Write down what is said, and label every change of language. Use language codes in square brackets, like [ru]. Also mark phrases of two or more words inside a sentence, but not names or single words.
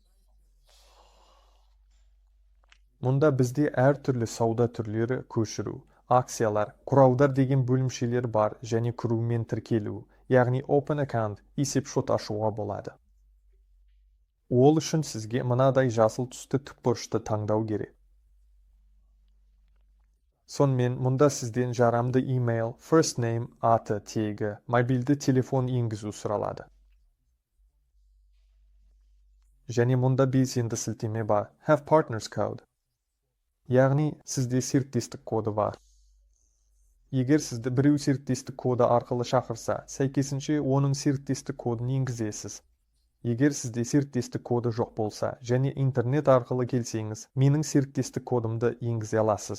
[kk] Мұнда бізде әртүрлі сауда түрлері көшіру, акциялар, құралдар деген бөлімшелер бар және кіру мен тіркелу, яғни [en] Open Account, [kk] есепшот ашуға болады. Ол үшін сізге мынадай жасыл түсті тікбұрышты таңдау керек. Сонымен мұнда сізден жарамды email, [en] first name, [kk] аты, тегі, мобильді телефон енгізу сұралады. Және мұнда белсенді сілтеме бар, [en] have partners code. [kk] Яғни сізде серіктестік коды бар. Егер сізді біреу серіктестік коды арқылы шақырса, сәйкесінше оның серіктестік кодын енгізесіз. Егер сізде серіктестік коды жоқ болса, және интернет арқылы келсеңіз, менің серіктестік кодымды енгізе аласыз.